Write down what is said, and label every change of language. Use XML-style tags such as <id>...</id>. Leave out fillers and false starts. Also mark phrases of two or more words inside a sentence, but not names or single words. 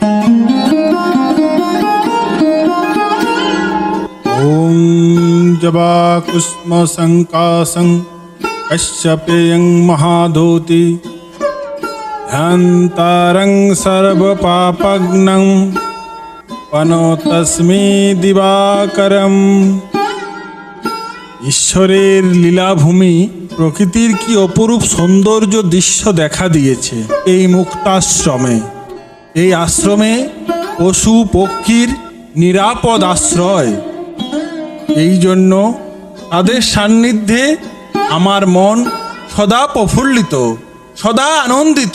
<sa>ॐ जवाकुस्मशङ्कासं कश्यपेयं महाधूति ध्यान्तारं सर्वपापघ्नं पनोतस्मै दिवाकरम्।</sa> <bn>ঈশ্বরের লীলাভূমি প্রকৃতির কি অপরূপ সৌন্দর্য দৃশ্য দেখা দিয়েছে এই মুক্তাশ্রমে। এই আশ্রমে পশু পক্ষীর নিরাপদ আশ্রয়। এই জন্য তাদের সান্নিধ্যে আমার মন সদা প্রফুল্লিত, সদা আনন্দিত।</bn>